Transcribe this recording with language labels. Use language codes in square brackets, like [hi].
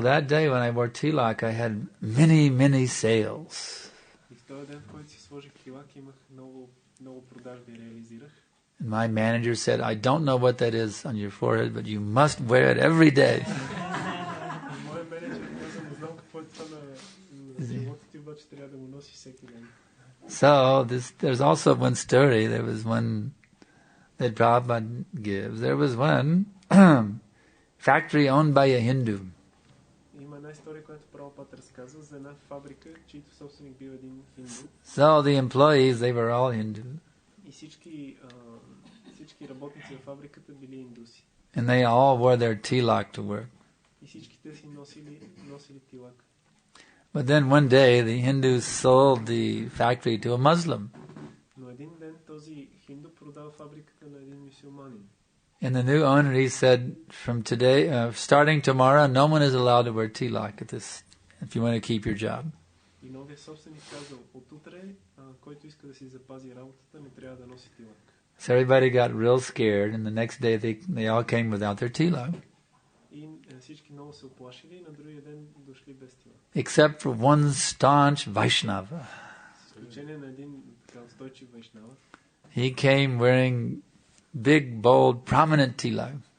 [en] So that day when I wore tilak, I had many sales. [bg] И в този ден, в който си сложих тилак, имах много продажби реализирах. [en] And my manager said, I don't know what that is on your forehead, but you must wear it every day. [bg] Моят менеджер каза, не знам какво е това на живота ти, обаче трябва да го носиш всеки ден. [en] So there's also one story. There was one that Prabhupada gives. There was one factory owned by a Hindu. [bg] Има една история, която Прабхупада разказва за една фабрика, чийто собственик бил един хинду. [en] So the employees, they were all Hindu. [bg] И всички работници в фабриката били индуси. [en] And they all wore their tilak to work. [bg] И всички те си носили тилак. [en] But then one day the Hindus sold the factory to a Muslim. [bg] Но един ден този хинду продава фабриката на един мюсюлманин. [en] And the new owner, he said, from today, starting tomorrow, no one is allowed to wear tilak at this, if you want to keep your job. [bg] И новия собственик казал, от утре, който иска да си запази работата, не трябва да носи тилак. [en] So everybody got real scared, and the next day they all came without their tilak. [bg] И всички много се оплашили и на другия ден дошли без тилак. [en] Except for one staunch Vaishnava. [bg] С изключение на един така устойчив вайшнава. [en] He came wearing big, bold, prominent tilak.